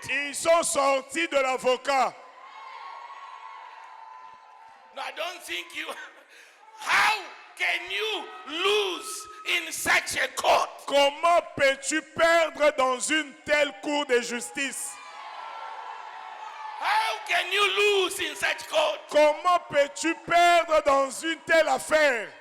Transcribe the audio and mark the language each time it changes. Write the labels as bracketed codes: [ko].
[fr] ils sont sortis de l'avocat. [en] No, I don't think you. How can you lose in such a court? [fr] Comment peux-tu perdre dans une telle cour de justice? [en] How can you lose in such court? [fr] Comment peux-tu perdre dans une telle affaire?